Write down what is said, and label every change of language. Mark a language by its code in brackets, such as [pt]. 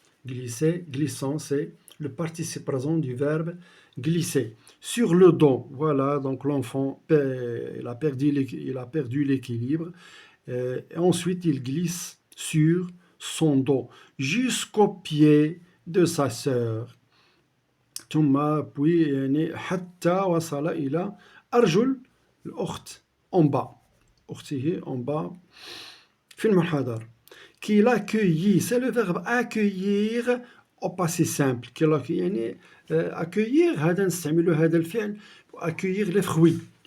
[fr] Glisser, glissant, c'est le participe présent du verbe glisser. Sur le dos, voilà, donc l'enfant, il a perdu l'équilibre. Et ensuite, il glisse sur son dos jusqu'au pied de sa sœur. [ar] ثم [fr] puis [ar] يعني حتى وصل إلى أرجل الأخت [fr] en bas. [ar] أخته [fr] en bas [ar] في المنحدر. [fr] Qu'il accueillit, c'est le verbe accueillir au passé simple. qu'il [ar] يعني [fr] accueillir [ar] هذا نستعمل هذا الفعل [fr] accueillir les fruits.